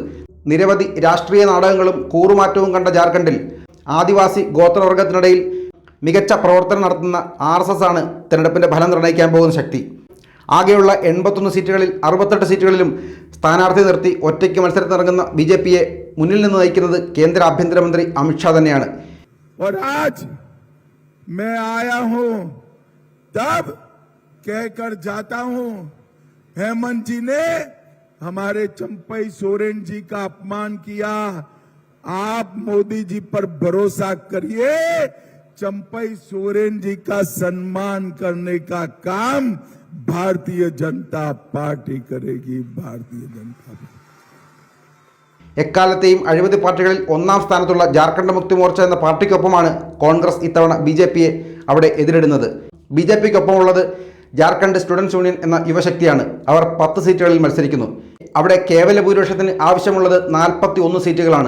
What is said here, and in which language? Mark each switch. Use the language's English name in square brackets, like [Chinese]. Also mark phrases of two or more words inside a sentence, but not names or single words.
[Malayalam] നിരവധി രാഷ്ട്രീയ നാടകങ്ങളും കൂറുമാറ്റവും കണ്ട ജാർഖണ്ഡിൽ ആദിവാസി ഗോത്രവർഗത്തിനിടയിൽ മികച്ച പ്രവർത്തനം നടത്തുന്ന RSS ആണ് തിരഞ്ഞെടുപ്പിൻ്റെ ഫലം നിർണ്ണയിക്കാൻ പോകുന്ന ശക്തി. ആകെയുള്ള 81 സീറ്റുകളിൽ 68 സീറ്റുകളിലും സ്ഥാനാർത്ഥി നിർത്തി ഒറ്റയ്ക്ക് മത്സരത്തിനിറങ്ങുന്ന BJPയെ മുന്നിൽ നിന്ന് നയിക്കുന്നത് കേന്ദ്ര ആഭ്യന്തരമന്ത്രി അമിത്ഷാ തന്നെയാണ്. [Hindi] मैं आया हूं तब कहकर जाता हूं, हेमंत जी ने हमारे चंपई सोरेन जी का अपमान किया, आप मोदी जी पर भरोसा करिए, चंपई सोरेन जी का सम्मान करने का काम भारतीय जनता पार्टी करेगी. भारतीय जनता पार्टी [Malayalam] എക്കാലത്തെയും അഴിമതി പാർട്ടികളിൽ ഒന്നാം സ്ഥാനത്തുള്ള ജാർഖണ്ഡ് മുക്തി മോർച്ച എന്ന പാർട്ടിക്കൊപ്പമാണ് കോൺഗ്രസ് ഇത്തവണ BJPയെ അവിടെ എതിരിടുന്നത്. BJPക്കൊപ്പമുള്ളത് ജാർഖണ്ഡ് സ്റ്റുഡൻസ് യൂണിയൻ എന്ന യുവശക്തിയാണ്. അവർ 10 സീറ്റുകളിൽ മത്സരിക്കുന്നു. അവിടെ കേവല ഭൂരിപക്ഷത്തിന് ആവശ്യമുള്ളത് 41 സീറ്റുകളാണ്.